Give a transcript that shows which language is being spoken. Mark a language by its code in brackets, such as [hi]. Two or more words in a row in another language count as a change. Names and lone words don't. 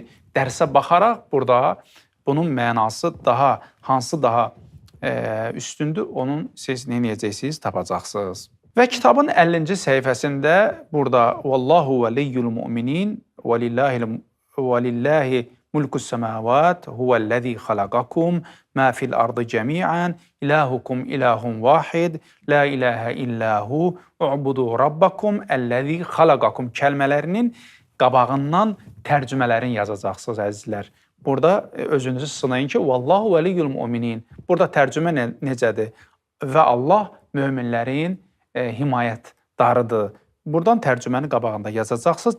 [az] Dərsə baxaraq burada bunun mənası hansı daha üstündür, onun siz nə edəcəksiniz, tapacaqsınız. Və kitabın 50-ci səhifəsində burada [ar] والله ولي المؤمنين [az] və [ar] لله ملك السماوات هو الذي خلقكم ما في الأرض جميعا إلهكم إله واحد لا إله إلا هو اعبدوا ربكم الذي خلقكم [az] kəlmələrinin qabağından tərcümələrini yazacaqsınız əzizlər. Burada özünüzü sınayın ki, [ar] والله ولي المؤمنين. [az] Burada tərcümə necədir? Və Allah möminlərin himayətdarıdır. Buradan tərcüməni qabağında yazacaqsınız.